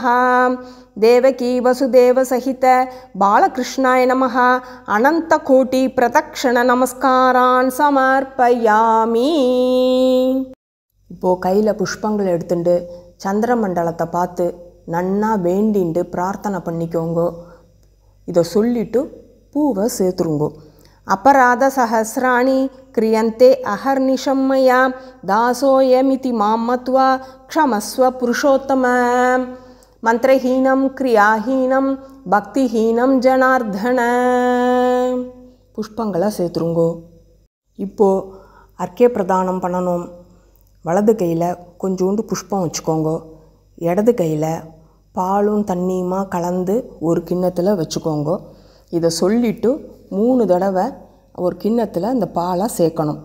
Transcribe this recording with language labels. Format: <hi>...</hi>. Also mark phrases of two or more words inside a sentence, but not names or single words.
<sa>देवकी वसुदेव सहित बालकृष्णाय नमः अनन्तकोटि प्रदक्षिण नमस्कारान् समर्पयामि.</sa> <ta>இப்போது கையில் புஷ்பங்கள் எடுத்துட்டு சந்திரமண்டலத்தை பார்த்து நன்னா வேண்டிண்டு பிரார்த்தனை பண்ணிக்கோங்க. இதை சொல்லிவிட்டு பூவை சேர்த்துருங்கோ.</ta> <sa>अपराध सहस्राणि क्रियन्ते अहर्निशं मया दासोऽयमिति मां मत्वा क्षमस्व पुरुषोत्तम. मंत्रहीनं क्रियाहीनं भक्तिहीनं जनार्दन.</sa> <ta>புஷ்பங்களை சேர்த்துருங்கோ. இப்போது அர்க்கிய பிரதானம் பண்ணணும். வலது கையில் கொஞ்சோண்டு புஷ்பம் வச்சுக்கோங்க. இடது கையில் பாலும் தண்ணியுமா கலந்து ஒரு கிண்ணத்தில் வச்சுக்கோங்க. இதை சொல்லிவிட்டு 3 தடவை ஒரு கிண்ணத்தில் இந்த பாலை சேர்க்கணும்.</ta>